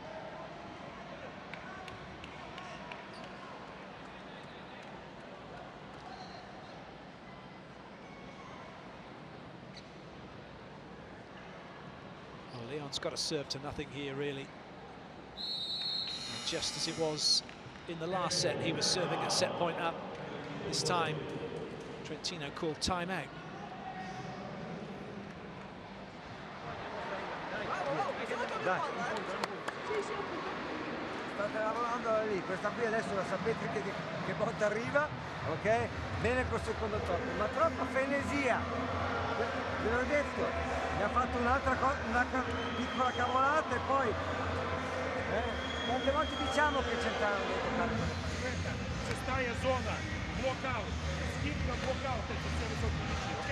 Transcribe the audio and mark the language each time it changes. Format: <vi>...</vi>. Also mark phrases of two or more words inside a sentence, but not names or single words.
<en>Leon's got to serve to nothing here, really. And just as it was in the last set, he was serving a set point up. This time, Trentino called timeout.</en> <it>State lavorando lì, questa qui adesso la sapete che botta arriva, ok? Bene col secondo tocco, ma troppa frenesia. Ve l'ho detto, mi ha fatto un'altra piccola cavolata e poi quante volte diciamo che Centano deve toccare.</it> <ru>Шестая зона, блокаут, скидка, блокаут, это все высокие мячи, окей?</ru>